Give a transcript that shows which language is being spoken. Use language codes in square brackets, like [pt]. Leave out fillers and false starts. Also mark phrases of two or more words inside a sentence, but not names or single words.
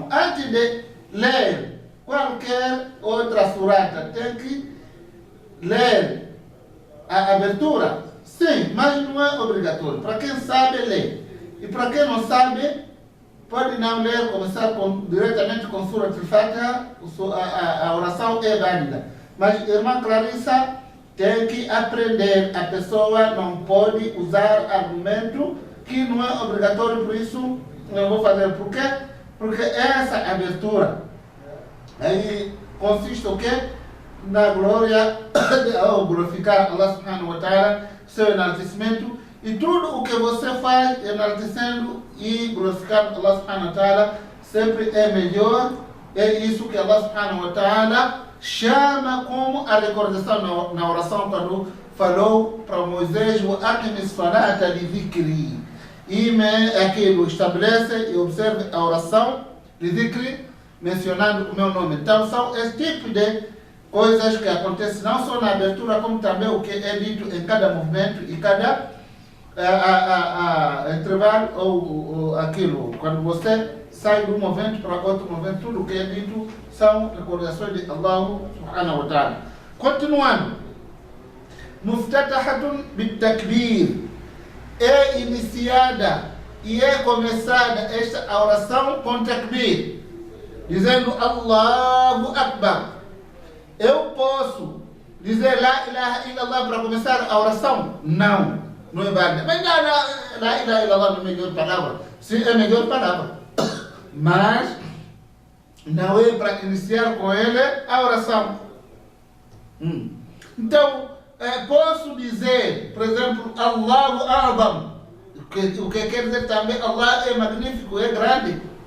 [pt] Antes de ler qualquer outra surata, tem que ler a abertura. Sim, mas não é obrigatório. Para quem sabe, lê. E para quem não sabe, pode não ler, começar diretamente com Surat al-Fatiha, a oração é válida. Mas, irmã Clarissa, tem que aprender. A pessoa não pode usar argumento que não é obrigatório, por isso não vou fazer. Por quê? Porque essa abertura aí consiste o quê? Na glória, ao glorificar [ar] الله سبحانه وتعالى, [pt] seu enaltecimento. E tudo o que você faz enaltecendo e glorificando [ar] الله سبحانه وتعالى [pt] sempre é melhor. É isso que [ar] الله سبحانه وتعالى [pt] chama como a recordação na oração, quando falou para Moisés: [ar] "أقم الصلاة لذكري", [pt] e aquilo estabelece e observe a oração [ar] لذكري, [pt] mencionando o meu nome. Então são esse tipo de coisas que acontecem não só na abertura, como também o que é dito em cada movimento e cada intervalo ou aquilo. Quando você sai de um movimento para outro movimento, tudo o que é dito são recordações de [ar] الله سبحانه وتعالى. [pt] Continuando, [ar] مفتتحة بالتكبير, [pt] é iniciada e é começada esta oração com takbir, dizendo [ar] الله أكبر. [pt] Eu posso Dizer [ar] لا إله إلا الله [pt] para começar a oração? Não, não é válido. Mas não, [ar] لا إله إلا الله [pt] não é a melhor palavra. Sim, é a melhor palavra. Mas não é para iniciar com ele a oração. Então, posso dizer, por exemplo, [ar] الله أعظم, [pt] o que quer dizer também Allah é magnífico, é grande.